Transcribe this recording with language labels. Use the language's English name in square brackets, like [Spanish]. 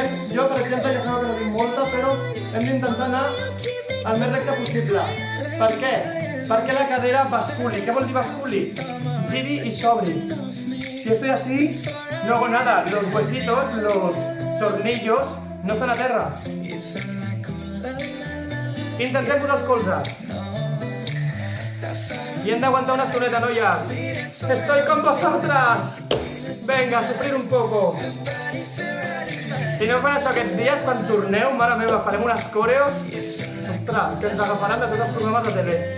[Catalan] Jo, per exemple, ja sabeu que no tinc molta, però hem d'intentar anar el més recte possible. Per què? Perquè la cadera basculi. ¿Qué vol dir basculi? Giri y s'obri. [Spanish] Si estoy así, no hago nada. Los huesitos, los tornillos, no están [Catalan] a terra. Intentem posar els colzes. Y hem d'aguantar una estoneta, noies. [Spanish] Estoy con vosotras. Venga, sufrir un poco. [Catalan] Si no fan això aquests dies, quan torneu, mare meva, farem unes coreos, ostres, que ens agafaran de tots els programes de TV.